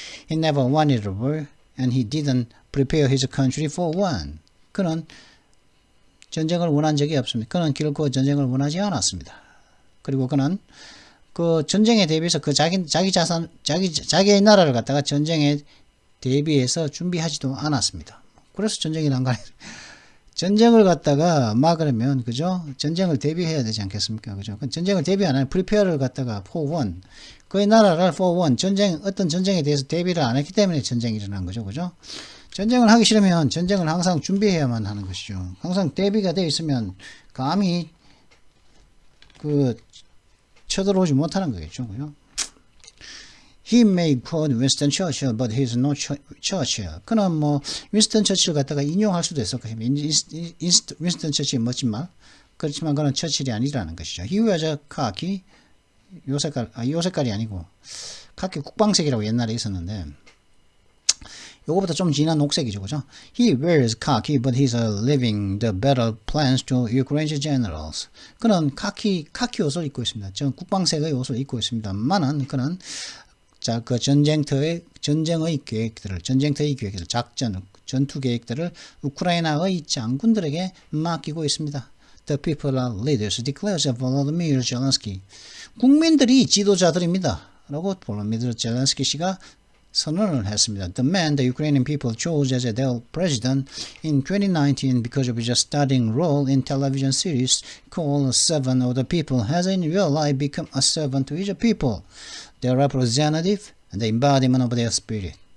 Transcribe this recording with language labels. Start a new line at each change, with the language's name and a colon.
English: He never wanted a war and he didn't prepare his country for one.
Korean: 그는 전쟁을 원한 적이 없습니다. 그는 결코 전쟁을 원하지 않았습니다. 그리고 그는 그 전쟁에 대비해서 자기의 나라를 갖다가 전쟁에 대비해서 준비하지도 않았습니다. 그래서 전쟁이 난 거 아니에요. 전쟁을 갖다가 막으려면, 그죠? 전쟁을 대비해야 되지 않겠습니까? 그죠? 전쟁을 대비 안 하면, 프리페어를 갖다가
English: for one.
Korean: 그의 나라를 for one. 어떤 전쟁에 대해서 대비를 안 했기 때문에 전쟁이 일어난 거죠. 그죠? 전쟁을 하기 싫으면 전쟁을 항상 준비해야만 하는 것이죠. 항상 대비가 되어 있으면 감히 쳐들어오지 못하는 거겠죠. 그죠?
English: He may quote Winston Churchill, but he's no Churchill.
Korean: 그는 뭐 윈스턴 처칠 갖다가 인용할 수도 있을 것입니다. 윈스턴 처칠 멋진 말. 그렇지만 그는 처칠이 아니라는 것이죠.
English: He wears a khaki.
Korean: 요 색깔이 아니고 카키 국방색이라고 옛날에 있었는데 요거보다 좀 진한 녹색이죠, 그죠?
English: He wears khaki, but he's leaving the battle plans to Ukraine's generals.
Korean: 그는 카키 옷을 입고 있습니다. 전 국방색의 옷을 입고 있습니다만은 그는 그 전쟁터의 계획들을, 작전, 전투 계획들을 우크라이나의 장군들에게 맡기고 있습니다.
English: The people are leaders, declares Volodymyr Zelensky.
Korean: 국민들이 지도자들입니다. 라고 볼로미르 젤렌스키 씨가 선언을 했습니다.
English: The man the Ukrainian people chose as their president in 2019 because of his starting role in television series called Servant of the People has in real life become a servant to his people. Their representative and the embodiment of their spirit.